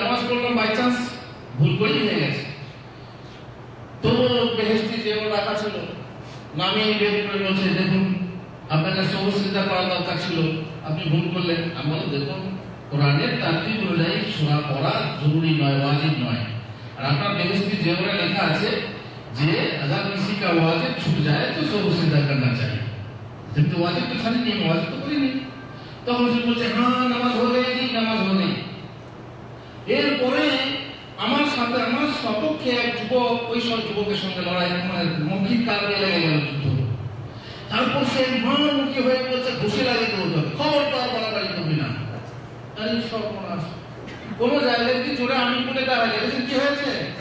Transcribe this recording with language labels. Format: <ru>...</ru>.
<bn>নামাজ পড়লাম, by chance ভুল করেই হয়ে গেছে। তো বেহেশতি যেগুলো রাখা ছিল নামিয়ে বের করে বলছে, দেখুন আপনাকে সবুজটা করা দরকার ছিল, আপনি ভুল করলেন। আমি বললাম, দেখুন কোরআনের তারতিব অনুযায়ী সূরা পড়া জরুরি নয়, ওয়াজিব নয়। আর আপনার বেহেশতি যেগুলো লেখা আছে যে</bn> <hi>अगर किसी का वाजिब छूट जाए तो सब सिद्धा करना चाहिए, जब तो वाजिब तो खाली नहीं, वाजिब तो कोई नहीं। तो मुझे बोलते हाँ नामाज हो गई थी, नामाज हो गई।</hi> <bn>এরপরে আমার সাথে আমার সপক্ষে এক যুবক, ওই সব যুবকের সঙ্গে লড়াই, মৌখিক কারণে লেগে গেল যুদ্ধ। তারপর সে মুখী হয়ে বলছে ঘুষি লাগিয়ে দিতে হবে, খবরদার বাড়াবাড়ি করবি না। আরে সর্বনাশ, কোন জায়গায় কি জোরে আমিন বলে দেখা গেছে, কি হয়েছে?</bn>